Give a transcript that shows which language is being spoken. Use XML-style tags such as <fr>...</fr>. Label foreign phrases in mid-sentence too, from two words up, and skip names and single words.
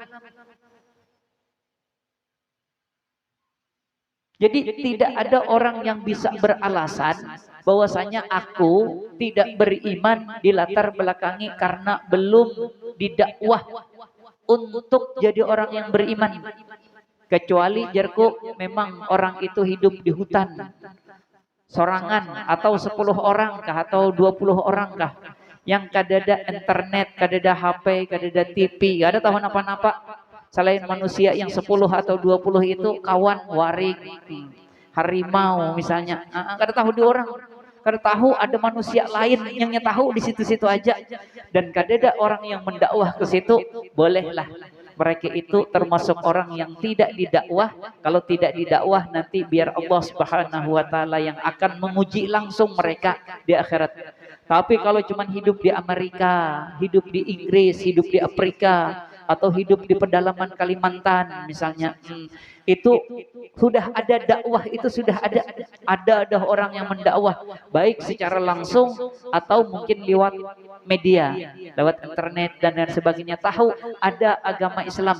<id>Jadi tidak ada orang yang bisa beralasan bahwasanya aku tidak beriman di latar belakangi karena belum didakwah untuk jadi orang yang beriman. Kecuali jarku memang orang itu hidup di hutan sorangan atau 10 orang kah atau 20 orang kah yang kadada internet, kadada HP, kadada TV, gak ada tahu apa-apa. Selain manusia yang 10 atau 20 itu kawan waring, harimau misalnya.</id> <bjn>Kada tahu di orang, kada tahu ada manusia lain yang tahu di situ-situ aja.</bjn> <id>Dan kadada orang yang mendakwah ke situ, bolehlah mereka itu termasuk orang yang tidak didakwah. Kalau tidak didakwah nanti biar</id> <ar>الله سبحانه وتعالى</ar> <id>yang akan menguji langsung mereka di akhirat. Tapi kalau cuman hidup di Amerika, hidup di Inggris, hidup di Afrika, atau hidup di pedalaman Kalimantan misalnya, itu sudah ada dakwah, itu sudah ada orang yang mendakwah baik secara langsung atau mungkin lewat media, lewat internet dan lain sebagainya, tahu ada agama Islam.</id>